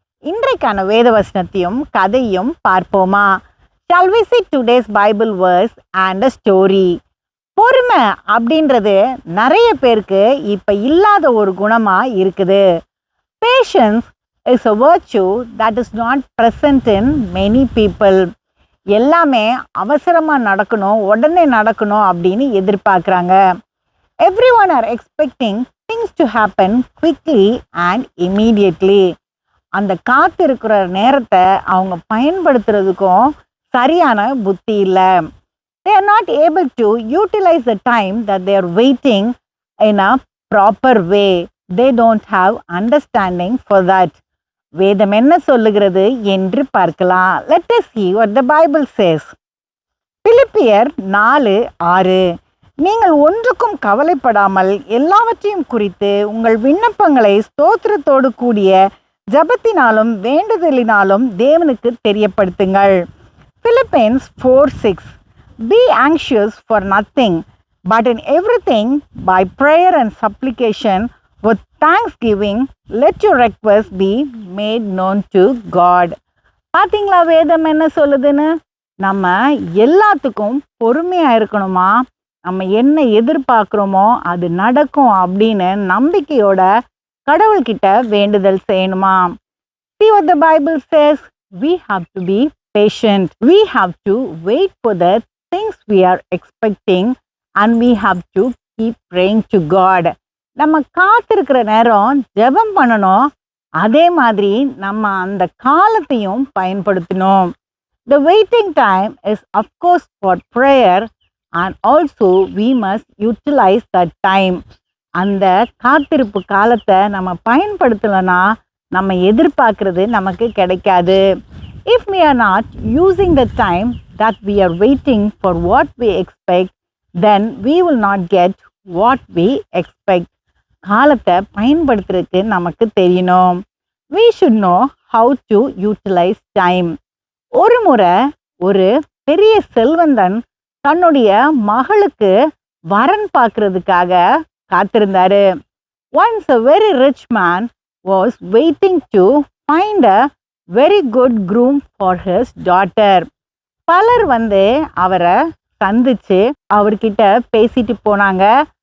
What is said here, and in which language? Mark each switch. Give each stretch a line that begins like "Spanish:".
Tamil: இன்றைக்கான வேத வசனத்தையும் கதையும் பார்ப்போமா?
English: Shall we see today's Bible verse and a story?
Tamil: பொறுமை அப்படின்றது நிறைய பேருக்கு இப்போ இல்லாத ஒரு குணமாக இருக்குது.
English: Patience is a virtue that is not present in many people.
Tamil: எல்லாமே அவசரமாக நடக்கணும், உடனே நடக்கணும் அப்படின்னு எதிர்பார்க்குறாங்க.
English: Everyone are expecting things to happen quickly and immediately.
Tamil: அந்த காத்திருக்கிற நேரத்தை அவங்க பயன்படுத்துறதுக்கும் சரியான புத்தி இல்லை.
English: They are not able to utilize the time that they are waiting in a proper way. They don't have understanding for that.
Tamil: வேதம் என்ன சொல்லுகிறது என்று பார்க்கலாம்.
English: Let us see what the Bible says.
Tamil: பிலிப்பியர் 4:6. நீங்கள் ஒன்றுக்கும் கவலைப்படாமல் எல்லாவற்றையும் குறித்து உங்கள் விண்ணப்பங்களை ஸ்தோத்திரத்தோடு கூடிய ஜபத்தினாலும் வேண்டுதலினாலும் தேவனுக்கு தெரியப்படுத்துங்கள்.
English: Philippians 4:6. Be anxious for nothing, but in everything by prayer and supplication with thanksgiving let your requests be made known to God.
Tamil: பார்த்தீங்களா வேதம் என்ன சொல்லுதுன்னு? நம்ம எல்லாத்துக்கும் பொறுமையாக இருக்கணுமா? நம்ம என்ன எதிர்பார்க்குறோமோ அது நடக்கும் அப்படின்னு நம்பிக்கையோட கடவுள்கிட்ட வேண்டுதல் செய்யணுமா?
English: See what the Bible says. We have to be patient. We have to wait for the things we are expecting and we have to keep praying to God.
Tamil: நம்ம காத்திருக்கிற நேரம் ஜெபம் பண்ணணும். அதே மாதிரி நம்ம அந்த காலத்தையும் பயன்படுத்தணும்.
English: The waiting time is of course for prayer and also we must utilize that time.
Tamil: அந்த காத்திருப்பு காலத்தை நம்ம பயன்படுத்தலைன்னா நம்ம எதிர்பார்க்கறது நமக்கு கிடைக்காது.
English: If we are not using the time that we are waiting for what we expect, then we will not get what we expect.
Tamil: காலத்தை பயன்படுத்துறதுக்கு நமக்கு தெரியணும்.
English: We should know how to utilize time.
Tamil: ஒரு முறை ஒரு பெரிய செல்வந்தன் தன்னுடைய மகளுக்கு வரன் பார்க்கறதுக்காக காத்திருந்தாரு.
English: Once a very rich man was waiting to find a very good groom for his daughter.
Tamil: பலர் அவரை சந்திச்சு அவர்கிட்ட பேசிட்டு போனாங்க.